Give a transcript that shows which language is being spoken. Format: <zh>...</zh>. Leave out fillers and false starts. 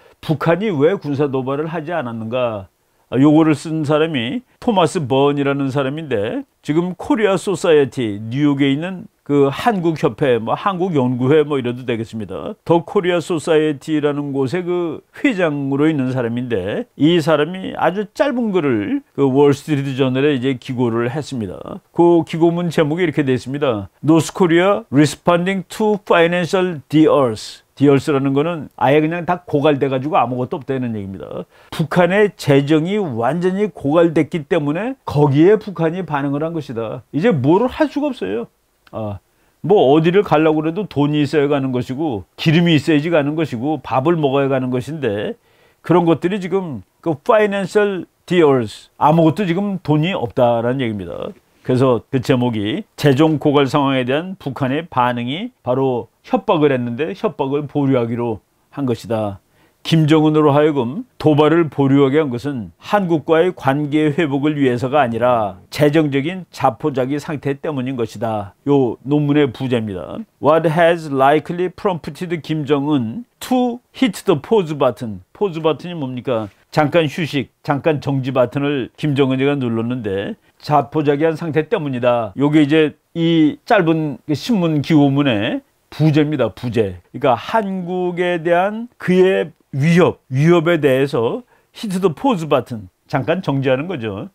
<ko>북한이 왜 군사 도발을 하지 않았는가? 요거를 쓴 사람이 토마스 번이라는 사람인데, 지금 코리아 소사이어티, 뉴욕에 있는 그 한국협회, 뭐 한국연구회 뭐 이래도 되겠습니다. 더 코리아 소사이어티라는 곳에 그 회장으로 있는 사람인데, 이 사람이 아주 짧은 글을 그 월스트리트 저널에 이제 기고를 했습니다. 그 기고문 제목이 이렇게 되어 있습니다.</ko> <en>North Korea responding to financial deals.</en> <ko>디얼스라는 거는 아예 그냥 다 고갈돼가지고 아무것도 없다는 얘기입니다. 북한의 재정이 완전히 고갈됐기 때문에 거기에 북한이 반응을 한 것이다. 이제 뭐를 할 수가 없어요. 뭐 어디를 가려고 그래도 돈이 있어야 가는 것이고, 기름이 있어야지 가는 것이고, 밥을 먹어야 가는 것인데, 그런 것들이 지금 그 financial deals, 아무것도 지금 돈이 없다라는 얘기입니다. 그래서 그 제목이 재정 고갈 상황에 대한 북한의 반응이 바로 협박을 했는데 협박을 보류하기로 한 것이다. 김정은으로 하여금 도발을 보류하게 한 것은 한국과의 관계 회복을 위해서가 아니라 재정적인 자포자기 상태 때문인 것이다. 요 논문의 부제입니다.</ko> <en>What has likely prompted Kim Jong-un to hit the pause button?</en> <ko>pause button이 뭡니까? 잠깐 휴식, 잠깐 정지 버튼을 김정은이가 눌렀는데 자포자기한 상태 때문이다. 요게 이제 이 짧은 신문 기고문의 부제입니다. 부제. 그러니까 한국에 대한 그의 위협에 대해서 히트 더 포즈 버튼, 잠깐 정지하는 거죠.</ko>